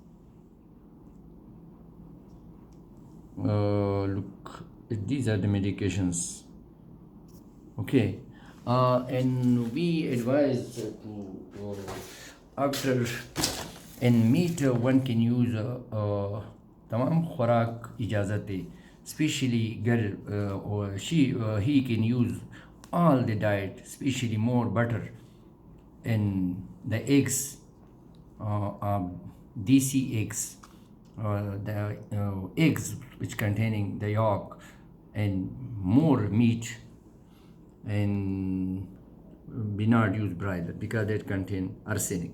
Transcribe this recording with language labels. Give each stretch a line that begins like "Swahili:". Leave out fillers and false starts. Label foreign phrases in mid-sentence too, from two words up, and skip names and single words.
English: Look, these are the medications, okay. And we advise to after in meat one can use
Urdu: تمام خوراک اجازت ہے
English: especially girl or he can use all the diet, especially more butter and the eggs, DC eggs, the eggs which containing the yolk, and more meat, and be not use broiler because that contain arsenic.